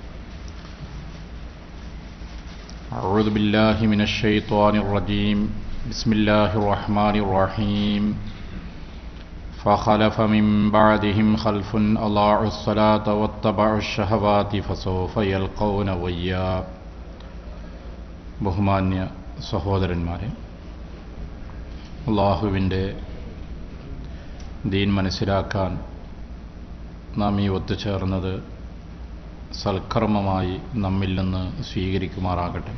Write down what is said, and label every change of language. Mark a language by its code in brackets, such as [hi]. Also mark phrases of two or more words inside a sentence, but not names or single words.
[ar] أعوذ بالله من الشيطان الرجيم. بسم الله الرحمن الرحيم. فخلف من بعدهم خلف أضاعوا الصلاة واتبعوا الشهوات فسوف يلقون غيا. [ml] ബഹുമാന്യ സഹോദരന്മാരെ, അള്ളാഹുവിൻ്റെ ദീൻ മനസ്സിലാക്കാൻ നാം ഈ ഒത്തുചേർന്നത് സൽക്കർമ്മമായി നമ്മിൽ നിന്ന് സ്വീകരിക്കുമാറാകട്ടെ.